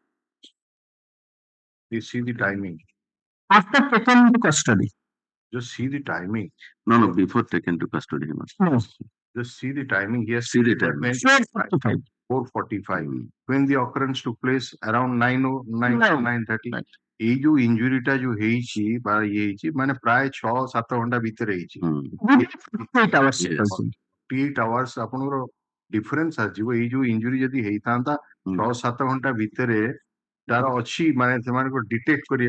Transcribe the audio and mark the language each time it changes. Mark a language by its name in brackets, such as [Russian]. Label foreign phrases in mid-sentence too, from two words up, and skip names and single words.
[English] You see the timing. After taken into custody. Just see the timing. No, before taken to custody. No. Just see the timing. He has see the timing. 4:45. When the occurrence took place around 9:30. [Odia] এই ଯୋଉ ଇଞ୍ଜୁରିଟା ଯୋଉ ହେଇଛି ବା ଇଏ ହେଇଛି ମାନେ ପ୍ରାୟ 6-7 ଘଣ୍ଟା ଭିତରେ ହେଇଛି। 48 hours ଆପଣଙ୍କର ଡିଫରେନ୍ସ ଆସିଯିବ। ଏଇ ଯୋଉ ଇଞ୍ଜୁରି ଯଦି ହେଇଥାନ୍ତା 6-7 ଘଣ୍ଟା ଭିତରେ ତାର ଅଛି ମାନେ ସେମାନଙ୍କୁ ଡିଟେକ୍ଟ କରି